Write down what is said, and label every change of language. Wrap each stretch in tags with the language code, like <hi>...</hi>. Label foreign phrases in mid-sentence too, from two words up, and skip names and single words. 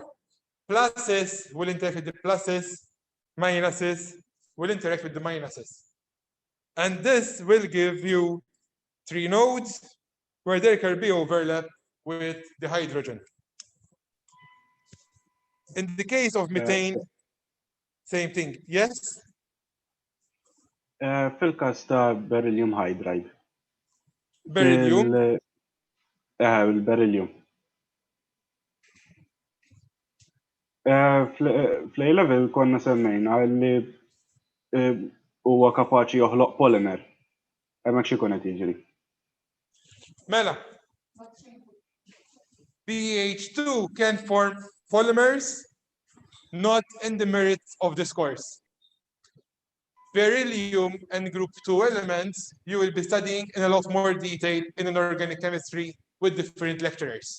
<en>Pluses will interact with the pluses, minuses will interact with the minuses. And this will give you three nodes where there can be overlap with the hydrogen. In the case of methane, same thing. Yes?</en> <mt>Fil-każ ta'</mt> <en>beryllium hydride.</en> <mt>Beryllium. Il-beryllium. Fl-A-level konna semmejna li huwa kapaċi joħloq polymer. Hemmhekk xi qed jiġri. Mela.</mt> <en>BH2 can form polymers, not in the merits of this course. Beryllium and group 2 elements you will be studying in a lot more detail in an organic chemistry with different lecturers.</en>